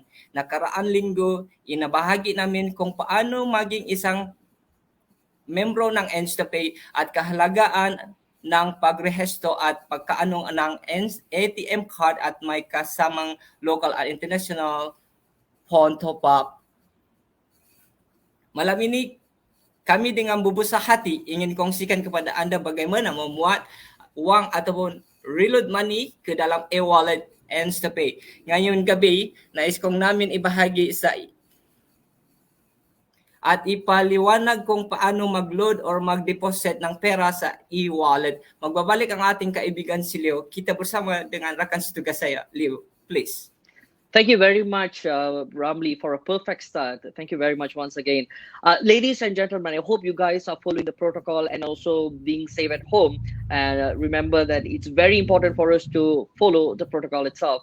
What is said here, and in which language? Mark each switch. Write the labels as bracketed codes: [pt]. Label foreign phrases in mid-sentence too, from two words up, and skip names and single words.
[tl] Nakaraang linggo, inabahagi namin kung paano maging isang membro ng Instapay at kahalagaan ng pagrehesto at pagkaanong ng [en] ATM card [tl] at may kasamang local at [en] international phone top-up. [ms] Malam ini kami dengan bubusah hati ingin kongsikan kepada anda bagaimana memuat wang ataupun [en] reload money [ms] ke dalam e-wallet Instapay. [tl] Ngayon gabi, nais kong namin ibahagi at ipaliwanag kung paano mag-load or mag-deposit ng pera sa e-wallet. Magbabalik ang ating kaibigan si Leo. [ms] Kita bersama dengan rakan setugas saya. [en] Leo, please. Thank you very much, Ramli, for a perfect start. Thank you very much once again. Ladies and gentlemen, I hope you guys are following the protocol and also being safe at home. And remember that it's very important for us to follow the protocol itself.